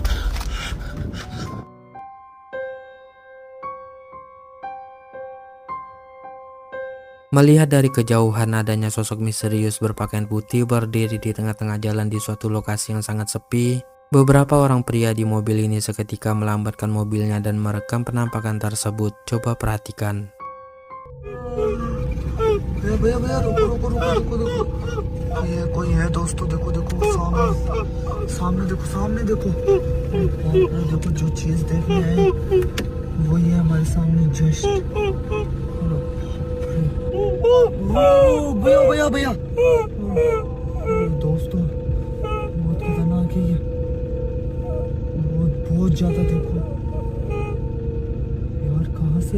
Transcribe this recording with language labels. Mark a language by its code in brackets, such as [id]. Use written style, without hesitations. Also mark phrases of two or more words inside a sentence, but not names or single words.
[id] Melihat dari kejauhan adanya sosok misterius berpakaian putih berdiri di tengah-tengah jalan di suatu lokasi yang sangat sepi, beberapa orang pria di mobil ini seketika melambatkan mobilnya dan merekam penampakan tersebut. Coba perhatikan. [hi] भैया रुको ये कोई है दोस्तों देखो सामने देखो देखो जो चीज देखने आए वो ये हमारे सामने जस्ट भैया दोस्तों बहुत खतरनाक है ये बहुत ज्यादा देखो यार कहाँ से